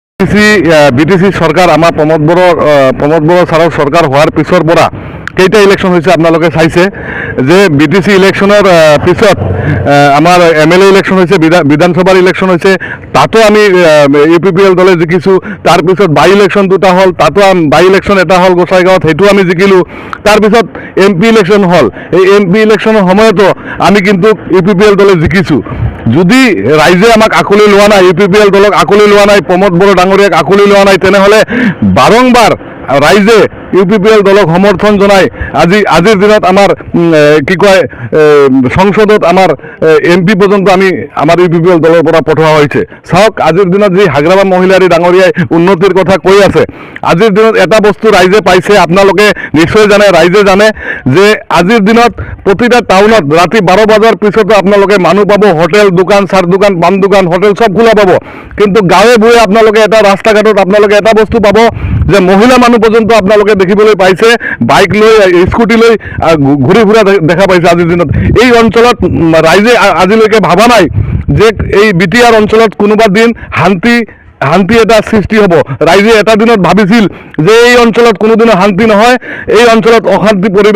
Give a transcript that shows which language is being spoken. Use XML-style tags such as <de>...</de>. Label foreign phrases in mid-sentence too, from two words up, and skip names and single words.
<as>বিটিসি সরকার আমাৰ প্ৰমোদ বড়ো ছাৰৰ সরকার হওয়ার পিছৰ পৰা কেইটা ইলেকশন হয়েছে আপনাদের চাইছে যে বিটিসি ইলেকশনের পিছত আমার এমএলএ ইলেকশন হয়েছে বিধানসভার ইলেকশন হয়েছে তাতো আমি ইউপিপিএল দলে জিকিছো তাৰপিছত বাই ইলেকশন দুটা হল তাতো বাই ইলেকশন এটা হল গোসাইগাঁৱত সেইটো আমি জিকিলো তাৰপিছত এমপি ইলেকশন হল এই এমপি ইলেকশনের সময়তো আমি কিন্তু ইউপিপিএল দলে জিকিছো যদি রাইজে আমাক আকলি লোৱা নাই ইউপিপিএল দলক আকলি লোৱা নাই প্ৰমোদ বড়ো ডাঙৰীয়াক আকলি লোৱা নাই তেনেহলে বাৰংবাৰ রাইজে ইউপিপিএল দলক সমর্থন জনায় আজির দিনত আমার কি কয় সংসদত আমার এমপি পর্যন্ত আমি আমার ইউপিপিএল দলের পৰা পঠোৱা হয়েছে চাওক আজির দিনত যে হাগ্ৰামা মহিলাৰী ডাঙৰীয়াই উন্নতির কথা কৈ আছে আজির দিনত এটা বস্তু রাইজে পাইছে আপনালোকে নিশ্চয় জানে রাইজে জানে যে আজির দিনত প্রতিটা টাউনত রাতি 12 বাজার পিছতো আপনালোকে মানুহ পাব হোটেল দোকান চার দোকান পান দোকান হোটেল সব খোলা পাব কিন্তু গাঁৱে ভূঞে আপনালোকে এটা রাস্তা ঘাটত আপনালোকে এটা বস্তু পাব যে মহিলা মানুহ পর্যন্ত আপনালোকে দেখিবলৈ পাইছে বাইক লৈ স্কুটি লৈ ঘূৰি ফুৰা দেখা পাইছে আজিৰ দিনত এই অঞ্চলত ৰাইজে আজিলৈকে ভাবা নাই যে এই বিটিআর অঞ্চলত কোনোবা দিন শান্তি এটা সৃষ্টি হ'ব ৰাইজে এটা দিনত ভাবিছিল যে এই অঞ্চলত কোনোদিনও শান্তি নহয় এই অঞ্চলত অশান্তি</as>